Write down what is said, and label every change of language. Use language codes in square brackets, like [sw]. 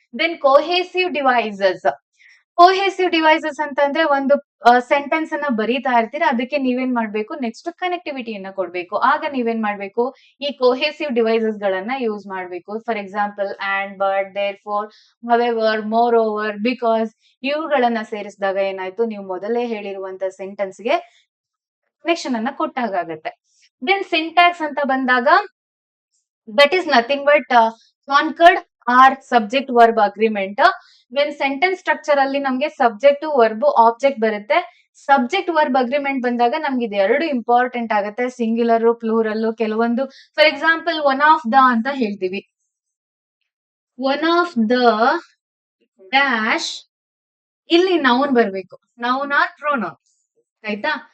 [kn] Then ಕೋಹೆಸಿವ್ devices. ಕೋಹೆಸಿವ್ devices ಅಂತಂದ್ರೆ ಒಂದು sentence ಅನ್ನ ಬರೀತಾ ಇರ್ತೀರಾ, ಅದಕ್ಕೆ ನೀವೇನ್ ಮಾಡ್ಬೇಕು, ನೆಕ್ಸ್ಟ್ ಕನೆಕ್ಟಿವಿಟಿಯನ್ನ ಕೊಡ್ಬೇಕು. ಆಗ ನೀವೇನ್ ಮಾಡ್ಬೇಕು, ಈ ಕೋಹೆಸಿವ್ ಡಿವೈಸಸ್ ಗಳನ್ನ ಯೂಸ್ ಮಾಡ್ಬೇಕು. [en] For example, and, but, therefore, however, moreover, because. [kn] ಇವುಗಳನ್ನ ಸೇರಿಸಿದಾಗ ಏನಾಯ್ತು, ನೀವು ಮೊದಲೇ ಹೇಳಿರುವಂತ ಸೆಂಟೆನ್ಸ್ ಗೆ ಕನೆಕ್ಷನ್ ಅನ್ನ ಕೊಟ್ಟಾಗತ್ತೆ. [en] then syntax [kn] ಅಂತ ಬಂದಾಗ [en] that is nothing but conquered or subject verb agreement. [kn] When sentence structure ಅಲ್ಲಿ ನಮ್ಗೆ ಸಬ್ಜೆಕ್ಟ್ ವರ್ಬ್ ಆಬ್ಜೆಕ್ಟ್ ಬರುತ್ತೆ. ಸಬ್ಜೆಕ್ಟ್ ವರ್ಬ್ ಅಗ್ರಿಮೆಂಟ್ ಬಂದಾಗ ನಮ್ಗೆ ಇದು ಎರಡು ಇಂಪಾರ್ಟೆಂಟ್ ಆಗುತ್ತೆ, ಸಿಂಗ್ಯುಲರ್ ಪ್ಲೂರಲ್. ಕೆಲವೊಂದು for example one of the ಅಂತ ಹೇಳ್ತೀವಿ. ಒನ್ ಆಫ್ ದ ಡ್ಯಾಶ್, ಇಲ್ಲಿ ನೌನ್ ಬರ್ಬೇಕು, ನೌನ್ ಆರ್ ಪ್ರೊನೌನ್. ಆಯ್ತಾ?